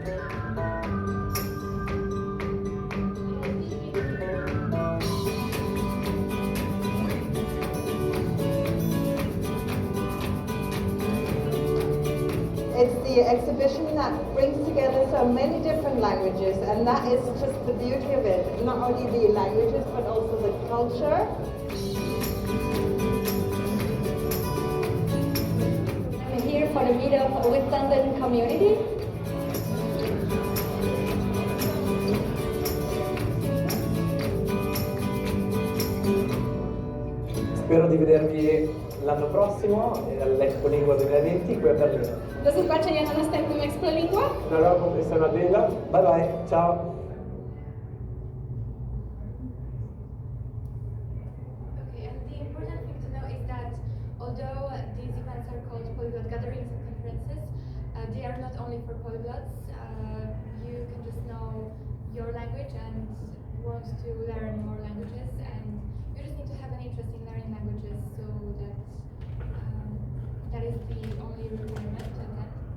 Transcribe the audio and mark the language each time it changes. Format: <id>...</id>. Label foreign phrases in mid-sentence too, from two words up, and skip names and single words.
<en>It's the exhibition that brings together so many different languages, and that is just the beauty of it. Not only the languages, but also the culture. I'm here for the meetup with London community.</en> <it>Spero di vedervi l'anno prossimo all'Expolingua 2020 qui a Berlino.</it> <pl>Do zobaczenia na następnym Expolingua. Na roku jestem Berlino.</pl> <en>Bye bye. Ciao. Okay, and the important thing to know is that although these events are called polyglot gatherings and conferences, they are not only for polyglots. You can just know your language and want to learn more languages, and you just need to have an interest in learning languages, so that that is the only requirement to attend.</en>